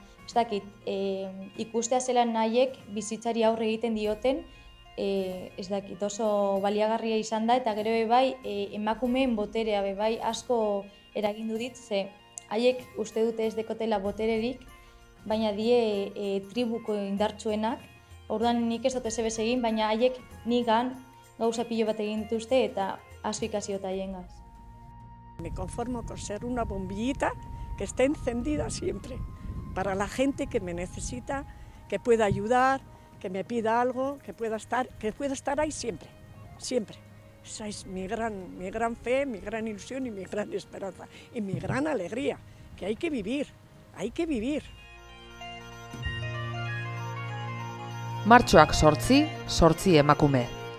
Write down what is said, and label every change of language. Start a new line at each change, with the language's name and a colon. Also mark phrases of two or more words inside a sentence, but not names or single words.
Basque: ez dakit, ikustea zelan nahiek bizitzari aurre egiten dioten, ez dakit, oso baliagarria izan da, eta gero bai emakumeen boterea bai asko eragindu dit, ze haiek uste dute ez dekotela botererik, baina die tribuko indartsuenak, orduan nik ez dut ezebez egin, baina haiek nigan gauza pilo bat egin dituzte eta asko ikasi dut haiengaz.
Spanish: Me conformo con ser una bombillita que esté encendida siempre. Para la gente que me necesita, que pueda ayudar, que me pida algo, que pueda estar ahí siempre, siempre. Esa es mi gran fe, mi gran ilusión y mi gran esperanza y mi gran alegría, que hay que vivir, hay que vivir.
Basque: Martxoak 8, 8 emakume.